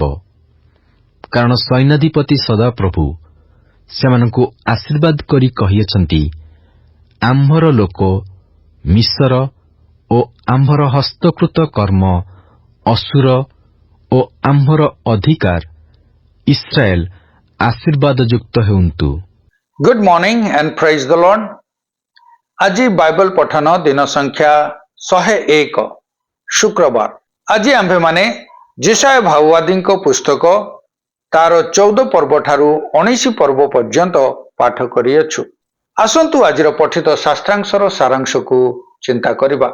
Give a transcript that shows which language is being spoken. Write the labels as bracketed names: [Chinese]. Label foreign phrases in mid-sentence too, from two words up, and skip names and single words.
[Odia] କାରଣ ସୈନ୍ୟାଧିପତି ସଦାପ୍ରଭୁ ସେମାନଙ୍କୁ ଆଶୀର୍ବାଦ କରି କହିଅଛନ୍ତି, ଆମ୍ଭର ଲୋକ ମିଶର ଓ ଆମ୍ଭର ହସ୍ତକୃତ କର୍ମ ଅସୁର ଓ ଆମ୍ଭର ଅଧିକାର ଇସ୍ରାଏଲ ଆଶୀର୍ବାଦଯୁକ୍ତ ହେଉନ୍ତୁ। [English] Good morning and praise the Lord. [Odia] ଆଜି ବାଇବଲ ପଠନ ଦିନ ସଂଖ୍ୟା 101 ଶୁକ୍ରବାର। ଆଜି ଆମ୍ଭେମାନେ ଯେଶାୟା ଭାବବାଦୀଙ୍କ ପୁସ୍ତକ ତାର 14 ପର୍ବ ଠାରୁ 19 ପର୍ବ ପର୍ଯ୍ୟନ୍ତ ପାଠ କରିଅଛୁ। ଆସନ୍ତୁ ଆଜିର ପଠିତ ଶାସ୍ତ୍ରାଂଶର ସାରାଂଶକୁ ଚିନ୍ତା କରିବା।